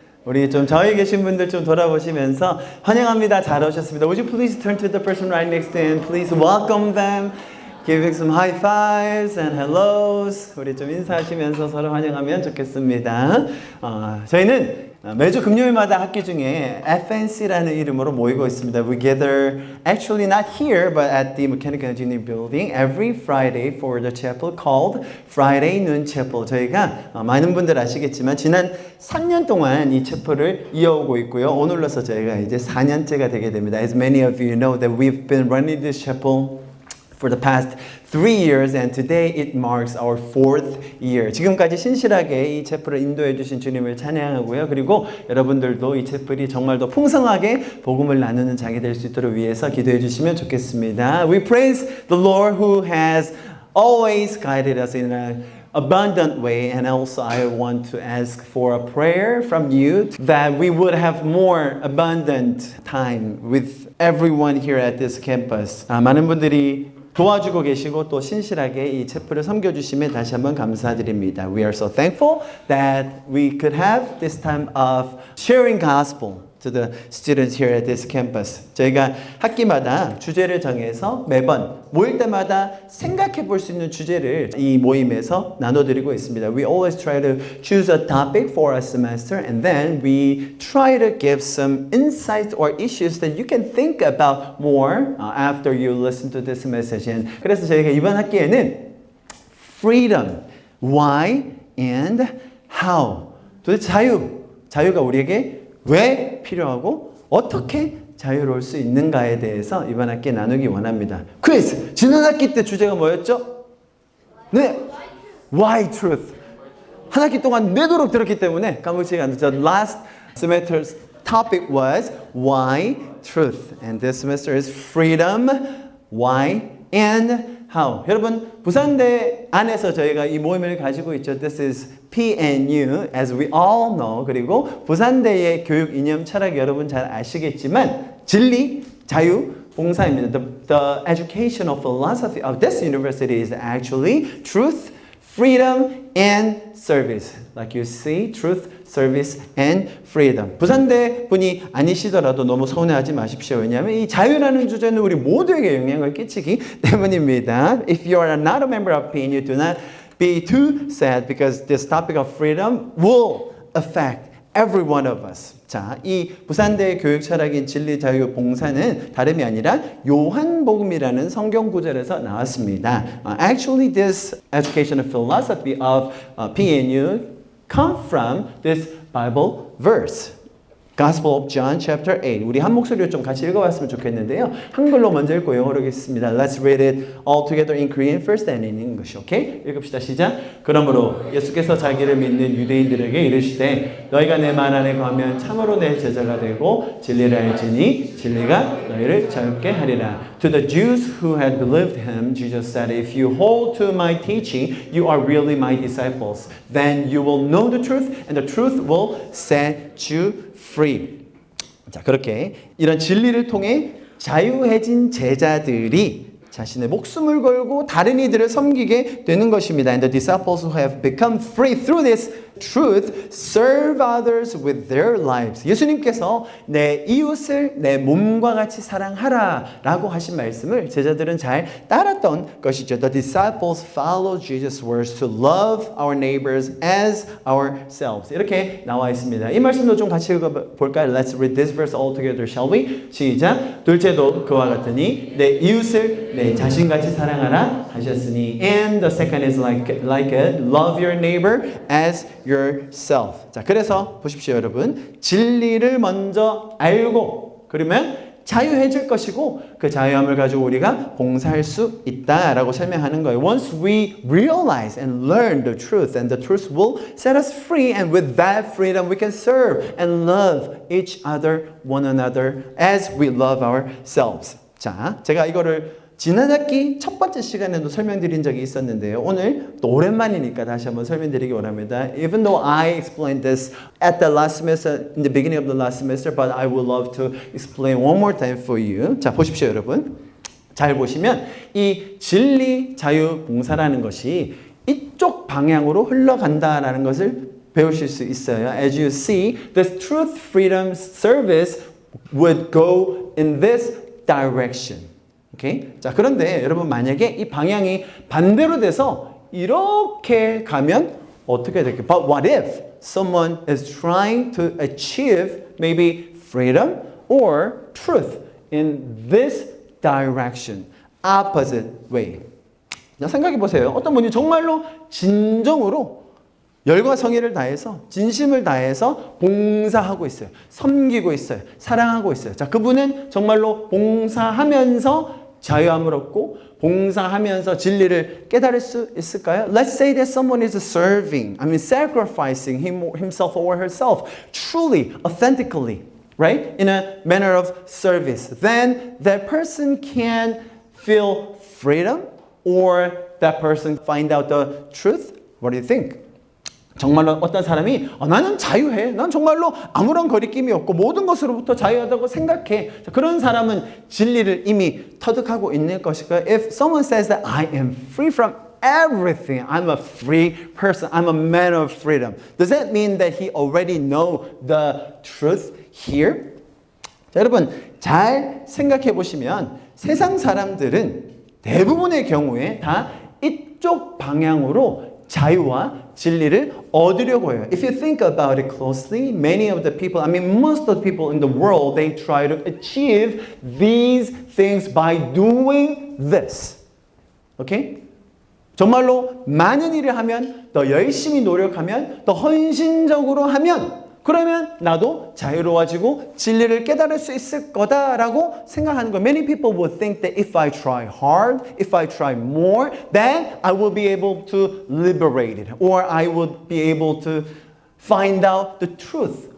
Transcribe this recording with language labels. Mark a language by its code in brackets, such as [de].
[ko] 우리 좀 저희 계신 분들 좀 돌아보시면서 환영합니다. 잘 오셨습니다. [en] Would you please turn to the person right next to you and please welcome them, giving some high fives and hellos. [ko] 우리 좀 인사하시면서 서로 환영하면 좋겠습니다. 저희는 매주 금요일마다 학기 중에 FNC라는 이름으로 모이고 있습니다. [en] We gather actually not here but at the Mechanical Engineering Building every Friday for the chapel called Friday Noon Chapel. [ko] 저희가 많은 분들 아시겠지만 지난 3년 동안 이 채플을 이어오고 있고요. 오늘로서 저희가 이제 4년째가 되게 됩니다. [en] As many of you know that we've been running this chapel for the past 3 years and today it marks our 4th year. [ko] 지금까지 신실하게 이 채플을 인도해 주신 주님을 찬양하고요. 그리고 여러분들도 이 채플이 정말 더 풍성하게 복음을 나누는 장이 될 수 있도록 위해서 기도해 주시면 좋겠습니다. [en] We praise the Lord who has always guided us in an abundant way, and also I want to ask for a prayer from you that we would have more abundant time with everyone here at this campus. [ko] 많은 분들이 도와주고 계시고 또 신실하게 이 채플을 섬겨주시면 다시 한번 감사드립니다. [en] We are so thankful that we could have this time of sharing gospel to the students here at this campus. [ko] 저희가 학기마다 주제를 정해서 매번 모일 때마다 생각해 볼 수 있는 주제를 이 모임에서 나눠드리고 있습니다. [en] We always try to choose a topic for a semester and then we try to give some insights or issues that you can think about more after you listen to this message. And [ko] 그래서 저희가 이번 학기에는 [en] freedom, why and how. [ko] 도대체 자유가 우리에게 왜 필요하고 어떻게 자유로울 수 있는가에 대해서 이번 학기에 나누기 원합니다. 퀴즈! 지난 학기 때 주제가 뭐였죠? [en] 네! Why truth? [ko] 한 학기 동안 내도록 들었기 때문에 까먹지가 않죠. [en] The last semester's topic was why truth. And this semester is freedom, why, and how. [ko] 여러분, 부산대 안에서 저희가 이 모임을 가지고 있죠. [en] This is PNU, as we all know. [ko] 그리고 부산대의 교육 이념 철학 여러분 잘 아시겠지만 진리, 자유, 봉사입니다. [en] The educational philosophy of this university is actually truth, freedom, and service. Like you see, truth, service, and freedom. [ko] 부산대 분이 아니시더라도 너무 서운해하지 마십시오. 왜냐하면 이 자유라는 주제는 우리 모두에게 영향을 끼치기 때문입니다. [en] If you are not a member of PNU, do not be too sad because this topic of freedom will affect every one of us. [ko] 자, 이 부산대 교육 철학인 진리, 자유, 봉사는 다름이 아니라 요한복음이라는 성경 구절에서 나왔습니다. [en] Actually, this educational philosophy of PNU come from this Bible verse. Gospel of John chapter 8. [ko] 우리 한 목소리로 좀 같이 읽어봤으면 좋겠는데요. 한글로 먼저 읽고 영어로 읽겠습니다. [en] Let's read it all together in Korean first and in English. Okay? [ko] 읽읍시다. 시작. 그러므로 예수께서 자기를 믿는 유대인들에게 이르시되 너희가 내 말 안에 거하면 참으로 내 제자가 되고 진리를 알지니 진리가 너희를 자유케 하리라. [en] To the Jews who had believed him, Jesus said, If you hold to my teaching, you are really my disciples. Then you will know the truth and the truth will set you free. [ko] 자, 그렇게 이런 진리를 통해 자유해진 제자들이 자신의 목숨을 걸고 다른 이들을 섬기게 되는 것입니다. [en] And the disciples who have become free through this truth serve others with their lives. [ko] 예수님께서 내 이웃을 내 몸과 같이 사랑하라 라고 하신 말씀을 제자들은 잘 따랐던 것이죠. [en] The disciples follow Jesus' words to love our neighbors as ourselves. [ko] 이렇게 나와 있습니다. 이 말씀도 좀 같이 읽어볼까요? [en] Let's read this verse all together, shall we? [ko] 시작. 둘째도 그와 같으니 내 이웃을 내 자신같이 사랑하라 하셨으니 [en] and the second is like it, love your neighbor as yourself. [ko] 자, 그래서 보십시오, 여러분. 진리를 먼저 알고 그러면 자유해질 것이고 그 자유함을 가지고 우리가 봉사할 수 있다라고 설명하는 거예요. [en] Once we realize and learn the truth, and the truth will set us free, and with that freedom we can serve and love each other, one another, as we love ourselves. [ko] 자, 제가 이거를 지난 학기 첫 번째 시간에도 설명드린 적이 있었는데요. 오늘 또 오랜만이니까 다시 한번 설명드리기 원합니다. [en] Even though I explained this at the last semester, in the beginning of the last semester, but I would love to explain one more time for you. [ko] 자, 보십시오, 여러분. 잘 보시면 이 진리, 자유, 봉사라는 것이 이쪽 방향으로 흘러간다라는 것을 배우실 수 있어요. [en] As you see, the Truth Freedom Service would go in this direction. Okay? [ko] 자, 그런데 여러분 만약에 이 방향이 반대로 돼서 이렇게 가면 어떻게 될까요? [en] But what if someone is trying to achieve maybe freedom or truth in this direction, opposite way? [ko] 자, 생각해 보세요. 어떤 분이 정말로 진정으로 열과 성의를 다해서 진심을 다해서 봉사하고 있어요. 섬기고 있어요. 사랑하고 있어요. 자, 그분은 정말로 봉사하면서 자유함을 얻고 봉사하면서 진리를 깨달을 수 있을까요? [en] Let's say that someone is serving, sacrificing himself or herself truly, authentically, right? In a manner of service. Then that person can feel freedom or that person find out the truth. What do you think? [ko] 정말로 어떤 사람이 나는 자유해. 난 정말로 아무런 거리낌이 없고 모든 것으로부터 자유하다고 생각해. 그런 사람은 진리를 이미 터득하고 있는 것일까요? [en] If someone says that I am free from everything, I'm a free person, I'm a man of freedom. Does that mean that he already know the truth here? [ko] 자, 여러분 잘 생각해 보시면 세상 사람들은 대부분의 경우에 다 이쪽 방향으로 자유와 진리를 얻으려고 해요. [en] If you think about it closely, many of the people, most of the people in the world, they try to achieve these things by doing this. Okay? [ko] 정말로 많은 일을 하면, 더 열심히 노력하면, 더 헌신적으로 하면, 그러면 나도 자유로워지고 진리를 깨달을 수 있을 거다라고 생각하는 거예요. [en] Many people would think that if I try hard, if I try more, then I will be able to liberate it. Or I would be able to find out the truth.